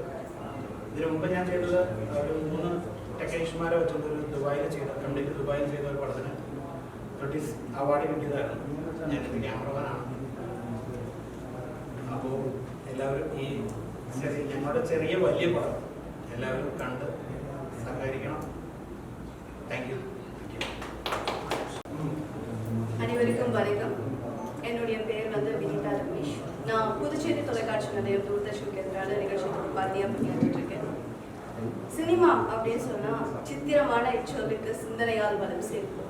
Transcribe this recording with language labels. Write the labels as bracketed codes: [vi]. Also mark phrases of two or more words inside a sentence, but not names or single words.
[ml] ഇതിനു മുമ്പ് ഞാൻ ചെയ്തത് ഒരു 3 ടെക്നീഷ്യന്മാരെ വെച്ചുകൊണ്ട് ഒരു ദുബായിൽ ചെയ്ത, കംപ്ലീറ്റ് ദുബായിൽ ചെയ്ത ഒരു പടത്തിന് [en] British award [ml] കിട്ടിയതായിരുന്നു. ഞാനിത് ക്യാമറമാനാണ്. അപ്പോൾ എല്ലാവരും ഈ ഞങ്ങളുടെ ചെറിയ വലിയ പടം എല്ലാവരും കണ്ട് സഹകരിക്കണം. [en] Thank you. [ta] அனைவருக்கும் வணக்கம். என்னுடைய பேர் வந்து வினிதா ரமேஷ். நான் புதுச்சேரி தொலைக்காட்சி நிலையம் தூர்தர்ஷனுக்கு எதிரான நிகழ்ச்சி தொகுப்பாதியாக பணியாற்றிட்டு இருக்கேன். சினிமா அப்படின்னு சொன்னால் சித்திரமான இச்சொல்லுக்கு சிந்தனையால் வளம் சேர்ப்போம்.